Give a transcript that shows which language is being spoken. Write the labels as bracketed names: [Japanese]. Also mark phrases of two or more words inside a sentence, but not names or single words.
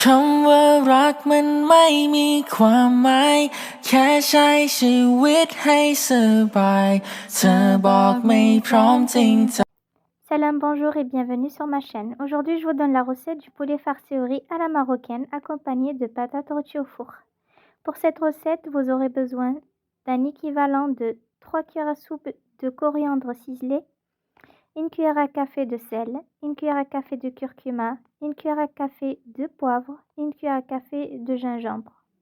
[Thai] คำว่ารักมันไม่มีความหมายแค่ใช้ชีวิตให้สบายเธอบอกไม่พร้อมจริงใจ [French] Salam, bonjour et bienvenue sur ma chaîne. Aujourd'hui, je vous donne la recette du poulet farci au riz à la marocaine accompagné de patates rôties au four. Pour cette recette, vous aurez besoin d'un équivalent de 3 cuillères à soupe de coriandre ciselé, une cuillère à café de sel, une cuillère à café de curcuma, une cuillère à café de poivre, une cuillère à café de gingembre.